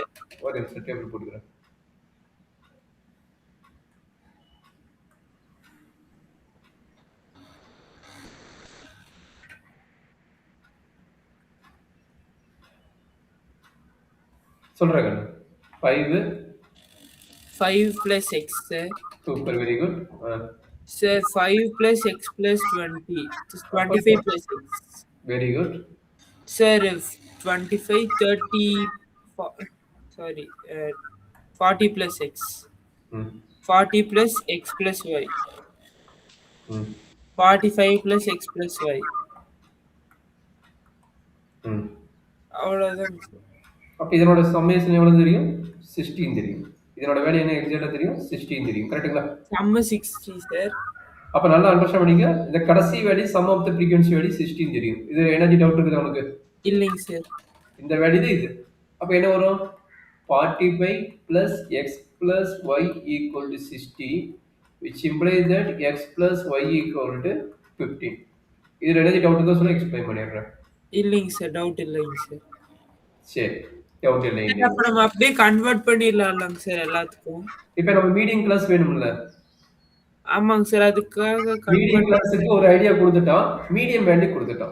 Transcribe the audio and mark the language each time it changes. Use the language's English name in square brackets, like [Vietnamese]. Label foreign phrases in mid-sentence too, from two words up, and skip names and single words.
[Tamil] ஒரு நிமிஷம் டேபிள் போட்டுக்கிறேன். சொல்றேன். 5 [English] plus x சார். super, very good. சார் 5 plus x plus 20 25 plus x. very good. சார் 25 30 sorry 40 plus x. 40 plus x plus y. 45 plus x plus y. [Tamil] அவ்வளவுதான். அப்ப இதனோட சம்மேஷன் எவ்வளவு தெரியும்? 16 தெரியும். இதனோட வேல்யூ என்ன எக்ஸாக்ட்டா தெரியும்? 16 தெரியும். கரெக்ட்டுங்களா? [English] sum 60 sir. [Tamil] அப்ப நல்லா அண்டர்ஸ்டாண்ட் பண்ணிக்க. இந்த கடைசி வேல்யூ [English] sum of the frequency value [Tamil] 16 தெரியும். இது [English] energy doubt [Tamil] இருக்குதா உங்களுக்கு? இல்லைங்க சார். இந்த வேல்யூ தான் இது. அப்ப என்ன வரும்? [English] 45 plus x plus y equal to 60, which implies that x plus y equal to 15. [Tamil] இது [English] energy doubt [Tamil] இருந்தா சொல்ல எக்ஸ்பிளைன் பண்ணிடுறேன். இல்லைங்க சார், டவுட் இல்லைங்க சார். சரி, டவுட் இல்லைங்க. அப்ப நம்ம அப்படியே கன்வெர்ட் பண்ணிடலாம்லங்க சார் எல்லாத்துக்கும். இப்போ நம்ம [English] medium class [Tamil] வேணும்ல? ஆமாங்க சார், அதுக்காக [English] medium class [Tamil] ஒரு ஐடியா கொடுத்துட்டோம், [English] medium value [Tamil] கொடுத்துட்டோம்.